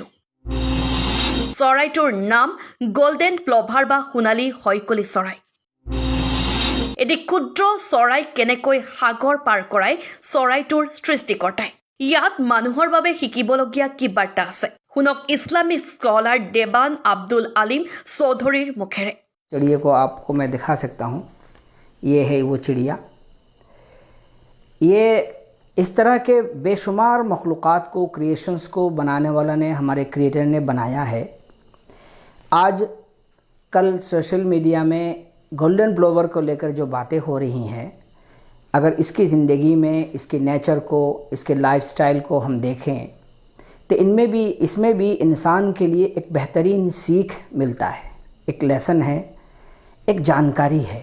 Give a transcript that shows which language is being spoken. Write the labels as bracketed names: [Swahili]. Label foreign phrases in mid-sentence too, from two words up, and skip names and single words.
[Assamese] চৰাইটোৰ নাম [English] golden plover [Assamese] বা সোণালী হয়কলি চৰাই। এটি ক্ষুদ্ৰ চৰাই কেনেকৈ সাগৰ পাৰ কৰাই চৰাইটোৰ সৃষ্টিকৰ্তাই। ইয়াত মানুহৰ বাবে শিকিবলগীয়া কি বাৰ্তা আছে শুনক ইছলামিক স্কলাৰ দেৱান আব্দুল আলিম চৌধুৰীৰ মুখেৰে। [Hindi] चिड़िया को आपको मैं दिखा सकता हूँ। ये है वो चिड़िया। ये इस तरह के बेशुमार मखलूक़ात को, क्रिएशंस को बनाने वाला ने, हमारे क्रिएटर ने बनाया है। आज कल [English] social media [Hindi] में [English] golden plover [Hindi] को लेकर जो बातें हो रही हैं, अगर इसकी ज़िंदगी में इसके नेचर को, इसके लाइफस्टाइल को हम देखें तो इसमें भी इंसान के लिए एक बेहतरीन सीख मिलता है, एक लेसन है, एक जानकारी है।